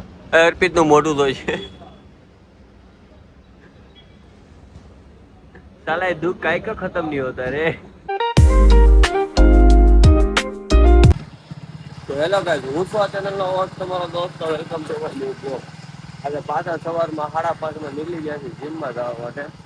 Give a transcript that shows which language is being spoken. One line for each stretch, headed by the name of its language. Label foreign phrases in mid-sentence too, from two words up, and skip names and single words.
Gujarati: અર્પિત નું મોટું તો છે.
Hindi: साला ये दुख काहे का खत्म नहीं होता रे.
Gujarati: તો
English: hello guys,
Gujarati: હું છું આ ચેનલનો હોસ્ટ તમારો દોસ્ત.
English: Welcome to my new blog.
Gujarati: આજે પાછા સવારમાં 5:30 નીકળી ગયા છે જીમમાં જવા માટે.